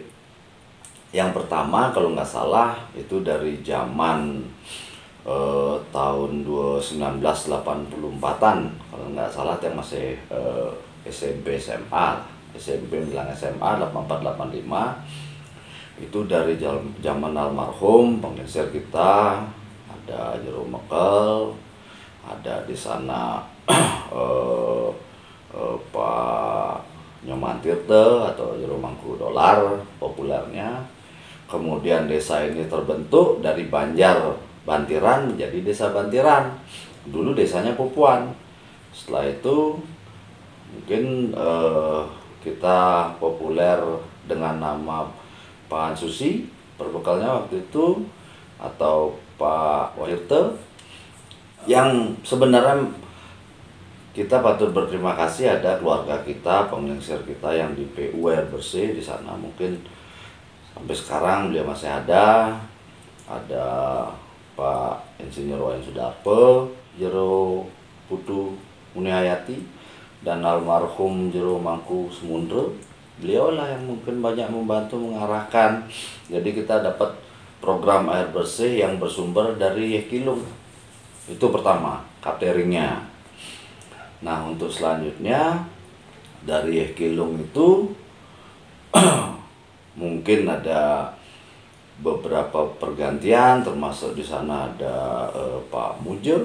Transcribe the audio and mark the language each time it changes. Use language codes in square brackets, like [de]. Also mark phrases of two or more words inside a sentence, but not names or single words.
[id] Yang pertama kalau nggak salah itu dari zaman tahun 1984-an, kalau nggak salah yang masih SMP SMA, SMP bilang SMA 84-85, itu dari zaman almarhum penggeser kita, ada Jero Mekel, ada di sana Pak Nyoman Tirte atau Jero Mangku Dolar populernya. Kemudian desa ini terbentuk dari Bantiran menjadi Desa Bantiran. Dulu desanya Pupuan. Setelah itu mungkin kita populer dengan nama Pak Susi, perbekalnya waktu itu, atau Pak Wahirte, yang sebenarnya kita patut berterima kasih ada keluarga kita, pengeser kita yang di PU Air Bersih di sana. Mungkin sampai sekarang beliau masih ada Pak Insinyur Wayan Sudarpe, Jero Putu Munihayati, dan almarhum Jero Mangku Semundre. Beliau lah yang mungkin banyak membantu mengarahkan. Jadi kita dapat program air bersih yang bersumber dari Yekilung. Itu pertama, cateringnya. Nah untuk selanjutnya dari Yekilung itu mungkin ada beberapa pergantian, termasuk di sana ada Pak Mujur.